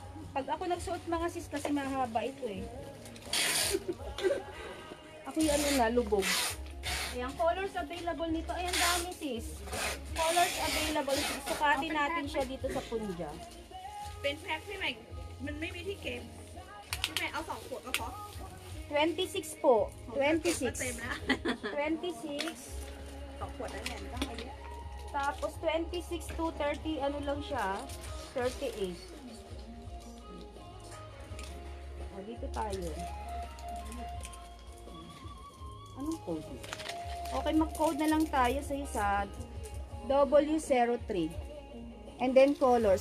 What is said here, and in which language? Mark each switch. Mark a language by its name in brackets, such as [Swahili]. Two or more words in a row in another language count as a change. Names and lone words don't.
[Filipino] Pag ako nagsuot mga sis kasi mahaba ito eh. Ako yung ano na, lubog. Ayan, [English] colors available [Filipino] nito. Ayan, dami sis. [English] Colors available. [Filipino] Sukatin natin siya dito sa punja. [Thai] เป็นแพ็คพี่ใหม่มันไม่มีที่เก็บพี่ใหม่เอา2 ขวดก็พอ [Filipino] 26 po. [Thai] ก็เต็ม 26. แล้ว 26. 2 ขวดแล้วเนี่ยไม่ต้องเอาเยอะ [Filipino] Tapos 26 to 30, ano lang siya? 38. O, dito tayo. Anong code? Okay, mag-code na lang tayo sa isa. [English] W03. And then colors.